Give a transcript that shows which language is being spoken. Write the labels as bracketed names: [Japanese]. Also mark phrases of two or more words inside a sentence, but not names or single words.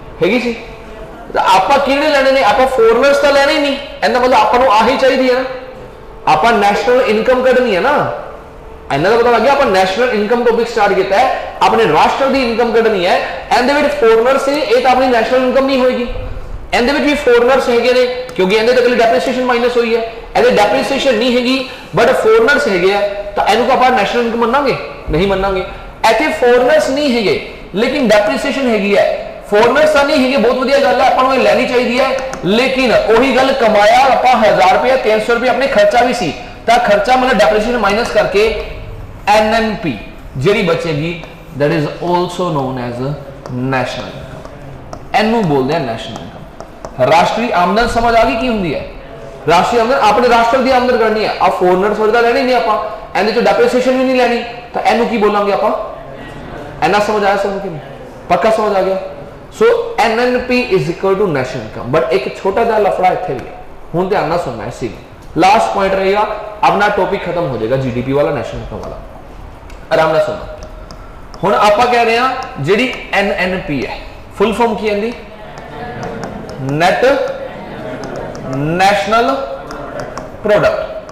[Hindi] तो आप किहड़े लेने ने, आप फॉरनर्स तो लेने ही नहीं, इहदा मतलब आपको आही चाहिए ना, आप [English] national income [Hindi] कढ़नी है ना, इन्ना तो पता लग गया, आप [English] national income topic start [Hindi] किया है, अपने राष्ट्र की इनकम कढ़नी है, एंड फॉरनर्स से ये तो अपनी [English] national income [Hindi] नहीं होगी, एंड भी फॉरनर्स है, क्योंकि एंड तक [English] depreciation minus [Hindi] हुई है, [Punjabi] ਇਹਦੇ ਡੈਪਰੀਸੀਏਸ਼ਨ ਨਹੀਂ ਹੈਗੀ ਬਟ ਫੋਰਨਰਸ ਹੈਗੇ ਆ ਤਾਂ ਇਹਨੂੰ ਆਪਾਂ [English] national income [Punjabi] ਮੰਨਾਂਗੇ? ਨਹੀਂ ਮੰਨਾਂਗੇ। ਇੱਥੇ ਫੋਰਨਰਸ ਨਹੀਂ ਹੈਗੇ ਲੇਕਿਨ ਡੈਪਰੀਸੀਏਸ਼ਨ ਹੈਗੀ ਹੈ। ਫੋਰਨਰਸ ਤਾਂ ਨਹੀਂ ਹੈਗੇ, ਬਹੁਤ ਵਧੀਆ ਗੱਲ ਹੈ, ਆਪਾਂ ਨੂੰ ਇਹ ਲੈਣੀ ਚਾਹੀਦੀ ਹੈ, ਲੇਕਿਨ ਉਹੀ ਗੱਲ ਕਮਾਇਆ ਆਪਾਂ 1000 ਰੁਪਏ 300 ਰੁਪਏ ਆਪਣੇ ਖਰਚਾ ਵੀ ਸੀ ਤਾਂ ਖਰਚਾ ਮਤਲਬ [English] depreciation minus [Punjabi] ਕਰਕੇ NNP ਜਿਹੜੀ ਬਚੇਗੀ [English] that is also known as national income। [Punjabi] ਇਹਨੂੰ ਬੋਲਦੇ ਆ [English] national income. [Punjabi] ਰਾਸ਼ਟਰੀ ਆਮਦਨ ਸਮਝ ਆ ਗਈ ਕੀ ਹੁੰਦੀ ਹੈ? ਰਾਸ਼ਟਰੀ ਆਮਦਨ ਆਪਣੇ ਰਾਸ਼ਟਰ ਦੀ ਆਮਦਨ ਕਰਨੀ ਹੈ। ਆ ਫੋਰਨਰਸ ਵਰਗਾ ਲੈਣੀ ਨਹੀਂ ਆਪਾਂ, ਇਹਦੇ ਚੋਂ ਡੈਪਰੀਸੀਏਸ਼ਨ ਵੀ ਨਹੀਂ ਲੈਣੀ ਤਾਂ ਇਹਨੂੰ ਕੀ ਬੋਲਾਂਗੇ ਆਪਾਂ? ਇੰਨਾ ਸਮਝ ਆਇਆ ਸਭ ਨੂੰ? ਪੱਕਾ ਸਮਝ ਆ ਗਿਆ? [English] ਸੋ NNP is equal to national income। [Hindi] बट एक छोटा सा लफड़ा इत्थे भी है, हुण ध्यान नाल सुनना है। इसी [English] last point [Hindi] रहेगा, अपना टॉपिक खत्म हो जाएगा GDP वाला, [English] national income [Hindi] वाला। आराम नाल सुनना। [Punjabi] हुण आपां कह रहे हैं जिहड़ी NNP है [English] full form [Punjabi] की आंदी? [English] net national product.